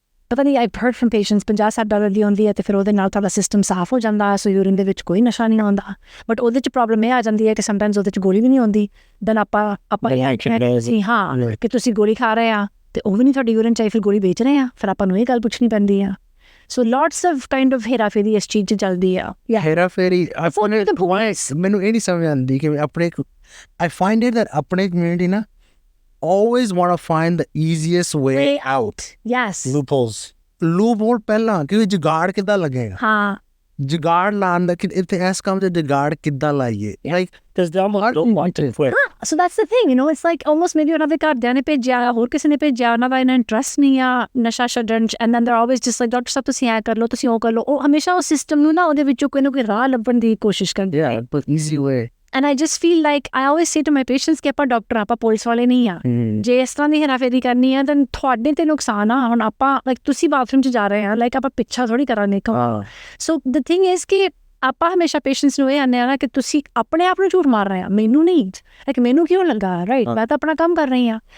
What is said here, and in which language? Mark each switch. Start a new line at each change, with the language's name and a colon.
Punjabi: ਪਤਾ ਨਹੀਂ,
English: I've heard from patients
Punjabi: $50-60 ਦੀ ਆਉਂਦੀ ਹੈ, ਅਤੇ ਫਿਰ ਉਹਦੇ ਨਾਲ ਤੁਹਾਡਾ ਸਿਸਟਮ ਸਾਫ਼ ਹੋ ਜਾਂਦਾ, ਸੋ ਯੂਰਿਨ ਦੇ ਵਿੱਚ ਕੋਈ ਨਸ਼ਾ ਨਹੀਂ ਆਉਂਦਾ. ਬਟ ਉਹਦੇ 'ਚ ਪ੍ਰੋਬਲਮ ਇਹ ਆ ਜਾਂਦੀ ਹੈ ਕਿ ਸਮਟਾਈਮਸ ਉਹਦੇ 'ਚ ਗੋਲੀ ਵੀ ਨਹੀਂ ਆਉਂਦੀ. ਦੈਨ ਆਪਾਂ ਕਿ ਤੁਸੀਂ ਗੋਲੀ ਖਾ ਰਹੇ ਆ ਅਤੇ ਉਹ ਵੀ ਨਹੀਂ ਤੁਹਾਡੀ ਯੂਰਿਨ 'ਚ ਆਈ, ਫਿਰ ਗੋਲੀ ਵੇਚ ਰਹੇ ਆ, ਫਿਰ ਆਪਾਂ ਨੂੰ ਇਹ ਗੱਲ ਪੁੱਛਣੀ ਪੈਂਦੀ ਆ.
English: so lots of kind of
Punjabi: ਹੇਰਾਫੇਰੀ ਇਸ ਚੀਜ਼ 'ਚ ਚੱਲਦੀ ਆ. ਹੇਰਾਫੇਰੀ ਮੈਨੂੰ ਇਹ ਨਹੀਂ ਸਮਝ ਆਉਂਦੀ ਕਿ ਆਪਣੇ
English: I find it that
Punjabi: ਆਪਣੇ ਕਮਿਊਨਿਟੀ ਨਾ
English: always want to find the easiest way out. Yes.
Punjabi: Loophole ਪਹਿਲਾਂ, ਕਿਉਂਕਿ ਜੁਗਾੜ ਕਿੱਦਾਂ ਲੱਗੇਗਾ? ਹਾਂ, ਜੁਗਾੜ ਲਾਉਣ ਦਾ ਕਿ ਇੱਥੇ ਇਸ ਕੰਮ 'ਚ ਜੁਗਾੜ ਕਿੱਦਾਂ ਲਾਈਏ?
English: Like there's don't want to quit. So that's the thing, it's like almost maybe
Punjabi: ਉਹਨਾਂ ਦੇ ਘਰਦਿਆਂ ਨੇ ਭੇਜਿਆ, ਹੋਰ ਕਿਸੇ ਨੇ ਭੇਜਿਆ, ਉਹਨਾਂ ਦਾ ਇਹਨਾਂ ਇੰਟਰਸਟ ਨਹੀਂ ਆ ਨਸ਼ਾ ਛੱਡਣ 'ਚ,
English: and then they're always just like,
Punjabi: doctor ਸਾਹਿਬ ਤੁਸੀਂ ਐਂ ਕਰ ਲਓ, ਤੁਸੀਂ ਉਹ ਕਰ ਲਓ. ਉਹ ਹਮੇਸ਼ਾ ਉਹ ਸਿਸਟਮ ਨੂੰ ਨਾ ਉਹਦੇ ਵਿੱਚੋਂ ਕੋਈ ਨਾ ਕੋਈ ਰਾਹ ਲੱਭਣ ਦੀ ਕੋਸ਼ਿਸ਼ ਕਰਦੇ.
English: Yeah, but easy way. And I just feel like I always say to my patients
Punjabi: ਕਿ ਆਪਾਂ ਡਾਕਟਰ, ਆਪਾਂ ਪੁਲਿਸ ਵਾਲੇ ਨਹੀਂ ਆ. ਜੇ ਇਸ ਤਰ੍ਹਾਂ ਦੀ ਹੇਰਾਫੇਰੀ ਕਰਨੀ ਆ,
English: then
Punjabi: ਤੁਹਾਡੇ ਤੇ ਨੁਕਸਾਨ ਆ. ਹੁਣ ਆਪਾਂ ਲਾਈਕ ਤੁਸੀਂ ਬਾਥਰੂਮ 'ਚ ਜਾ ਰਹੇ ਆ, ਲਾਈਕ ਆਪਾਂ ਪਿੱਛਾ ਥੋੜ੍ਹੀ ਕਰਾਂਗੇ.
English: so the thing is
Punjabi: ਕਿ ਆਪਾਂ ਹਮੇਸ਼ਾ ਪੇਸ਼ੈਂਟਸ ਨੂੰ ਇਹ ਆਉਂਦੇ ਆ ਨਾ ਕਿ ਤੁਸੀਂ ਆਪਣੇ ਆਪ ਨੂੰ ਝੂਠ ਮਾਰ ਰਹੇ ਆ, ਮੈਨੂੰ ਨਹੀਂ, ਲਾਈਕ ਮੈਨੂੰ ਕਿਉਂ ਲੱਗਾ, ਰਾਈਟ, ਮੈਂ ਤਾਂ ਆਪਣਾ ਕੰਮ ਕਰ ਰਹੀ ਹਾਂ.